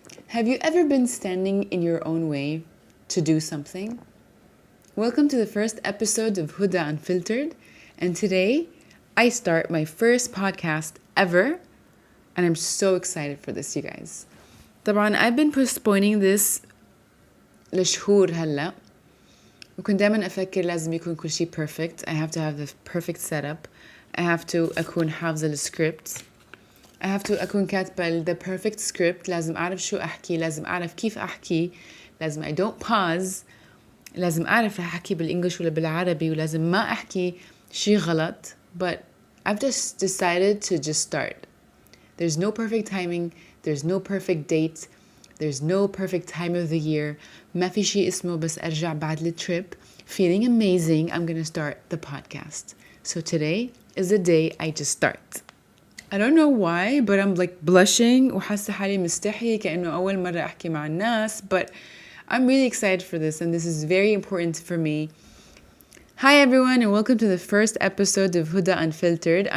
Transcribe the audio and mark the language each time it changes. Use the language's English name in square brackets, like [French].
[English] Have you ever been standing in your own way to do something? Welcome to the first episode of Huda Unfiltered, and today I start my first podcast ever, and I'm so excited for this, you guys. [Arabic] طبعا [English] I've been postponing this [Arabic] لشهور هلا وكنت دايما أفكر لازم يكون كل شيء perfect. [English] I have to have the perfect setup. I have to [Arabic] أكون حافظة السكريبت. [English] I have to [Arabic] أكون كاتبة [English] the perfect script. [Arabic] لازم أعرف شو أحكي، لازم أعرف كيف أحكي، لازم [English] I don't pause، [Arabic] لازم أعرف رح أحكي بالإنجليش ولا بالعربي، ولازم ما أحكي شي غلط. [English] But I've just decided to just start. There's no perfect timing, there's no perfect date, there's no perfect time of the year. [Arabic] ما في شي اسمه بس أرجع بعد الtrip [English] feeling amazing. I'm gonna start the podcast. So today is the day I just start. I don't know why, but I'm like blushing [Arabic] وحاسة حالي مستحية كأنه أول مرة أحكي مع الناس, [English] but I'm really excited for this and this is very important for me. Hi everyone and welcome to the first episode of Huda Unfiltered.